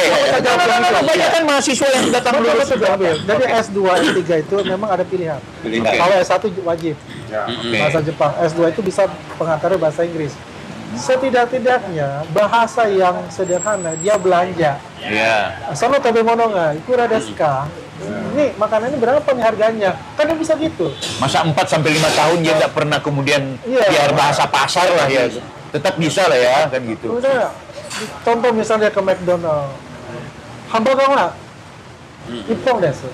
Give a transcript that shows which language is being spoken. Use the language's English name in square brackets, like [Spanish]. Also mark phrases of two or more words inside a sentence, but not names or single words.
[Indonesian] Banyak kan mahasiswa yang datang Betul, lulus. betul, Bang Bil. Jadi S2, S3 itu memang ada pilihan. Kalau S1 wajib bahasa Jepang, S2 itu bisa pengantarnya bahasa Inggris. Setidak-tidaknya bahasa yang sederhana dia belanja. Iya. [Japanese] その 食べ物 が いくら です か? [Indonesian] Ini makanan ini berapa nih harganya? Kan dia bisa gitu. Masa 4 sampai 5 tahun dia nggak pernah kemudian Iya. biar bahasa pasar lah ya. Tetap bisa lah ya kan gitu. Udah, contoh misalnya ke McDonald, hamburger nggak? [Japanese] 一本 です.